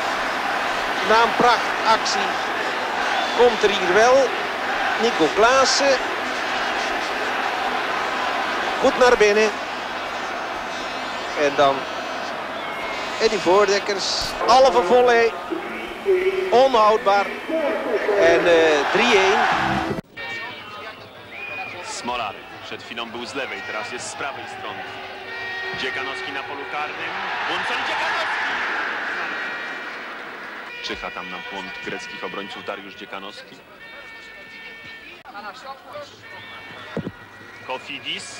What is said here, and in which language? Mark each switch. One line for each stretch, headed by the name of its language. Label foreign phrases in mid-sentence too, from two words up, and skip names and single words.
Dutch: Na een prachtactie komt er hier wel Nico Klaassen. Goed naar binnen. En dan die voordekkers. Halve volley. Onhoudbaar. En 3-1. Smolarek.
Polish: Przed chwilą był z lewej, teraz jest z prawej strony. Dziekanowski na polu karnym. Bunson Dziekanowski! Czyha tam na błąd greckich obrońców Dariusz Dziekanowski. Kofidis.